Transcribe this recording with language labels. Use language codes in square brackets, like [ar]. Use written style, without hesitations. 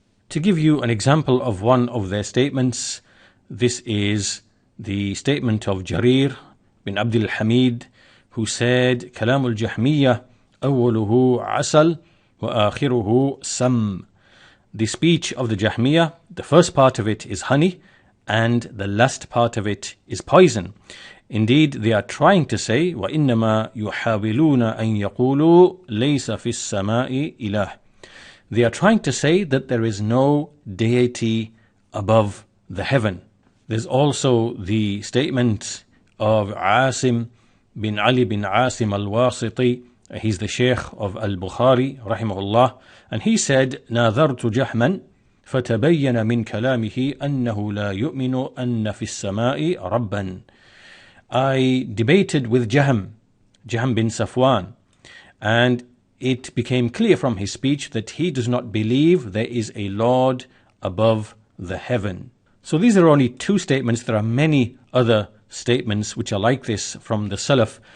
[en] To give you an example of one of their statements, this is the statement of Jarir bin Abdul Hamid, who said, [ar] Kalām al-Jahmiyah awwaluhu asal wa akhiruhu sam. [en] The speech of the Jahmiyah, the first part of it is honey, and the last part of it is poison. Indeed, they are trying to say, [ar] وَإِنَّمَا يُحَاوِلُونَ أَن يَقُولُوا لَيْسَ فِي السَّمَاءِ إِلَهٌ. [en] They are trying to say that there is no deity above the heaven. There's also the statement of Asim bin Ali bin Asim al-Wasiti. He's the Sheikh of al-Bukhari, rahimahullah, and he said, [ar] نَاظَرْتُ جَحْمًا فَتَبَيَّنَ مِنْ كَلَامِهِ أَنَّهُ لَا يُؤْمِنُ أَنَّ فِي السَّمَاءِ رَبًّا. [en] I debated with Jahm bin Safwan, and it became clear from his speech that he does not believe there is a Lord above the heaven. So these are only two statements. There are many other statements which are like this from the Salaf.